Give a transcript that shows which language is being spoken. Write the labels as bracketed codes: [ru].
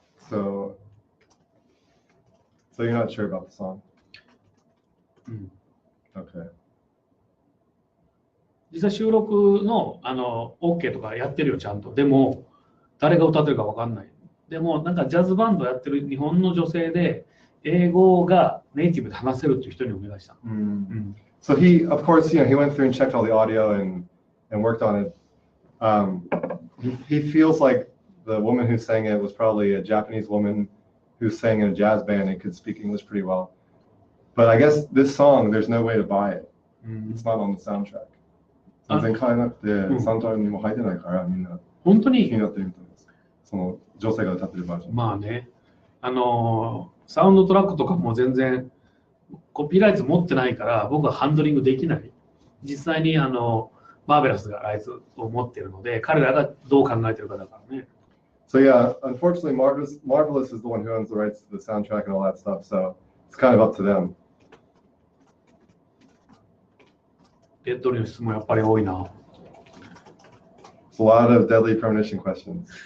[en] So you're not sure about the song? Okay. [ja] 実際収録のOK とかやってるよ、ちゃんと。でも、誰が歌ってるか分かんない。でも、なんかジャズバンドやってる日本の女性で、英語がネイティブで話せるっていう人にお願いした。 [en] So he, of course, he went through and checked all the audio and worked on it. He feels like the woman who sang it was probably a Japanese woman who sang in a jazz band and could speak English pretty well. But I guess this song, there's no way to buy it. It's not on the soundtrack. [ja] 全然買えなくて、サウンドにも入ってないから、みんな本当に気になってるみたいです。その女性が歌ってるバージョン。まあね、サウンドトラックとかも全然コピーライツ持ってないから、僕はハンドリングできない。実際にマーベラスがライツを持ってるので、彼らがどう考えてるかだからね。 [en] So yeah, unfortunately, Marvelous is the one who owns the rights to the soundtrack and all that stuff. So it's kind of up to them. [ja] レッドリーの質問やっぱり多いな。 [en] It's a lot of deadly premonition questions.